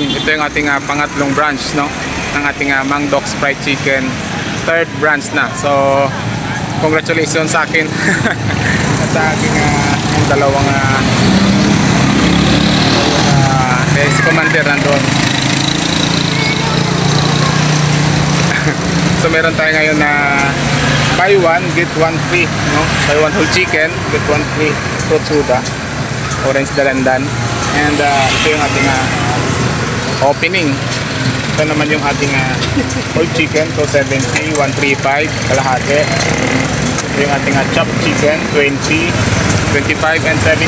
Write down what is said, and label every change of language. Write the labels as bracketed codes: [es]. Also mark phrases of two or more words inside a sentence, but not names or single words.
[tl] Ito yung ating pangatlong branch, no, ng ating Mang Doc's Fried Chicken, [en] third branch [tl] na. So congratulations sa akin at sa aking yung dalawang si Commander nandun. So meron tayo ngayon na [en] buy one get one free, [tl] no? [en] Buy one whole chicken get one free fruit soda, orange dalandan. [tl] And ito yung ating opening. Ito naman yung ating [en] whole chicken, [tl] 270, 135 kalahati. Ito yung ating [en] chopped chicken, [tl] 20, 25 and 17.